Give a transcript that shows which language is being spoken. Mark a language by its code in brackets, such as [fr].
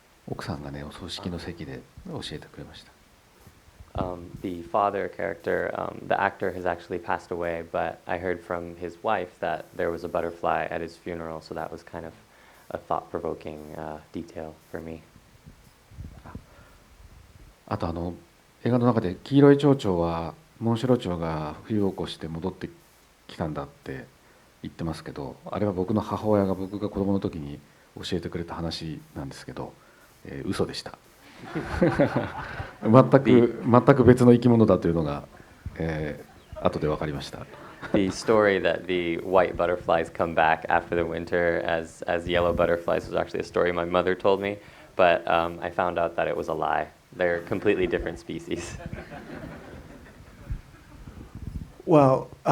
[ja] 奥さんがねお葬式の席で教えてくれました。 [en] The father character, the actor has actually passed away, but I heard from his wife that there was a butterfly at his funeral, so that was kind of a thought-provoking detail for me. [ja] あと映画の中で黄色い蝶々はモンシロチョウが冬を越して戻ってきたんだって言ってますけど、あれは僕の母親が僕が子供の時に教えてくれた話なんですけど、嘘でした。全く別の生き物だというのが、後で分かりました。 [en] The story that the white butterflies come back after the winter as yellow butterflies was actually a story my mother told me, but I found out that it was a lie. They're completely different species. Well,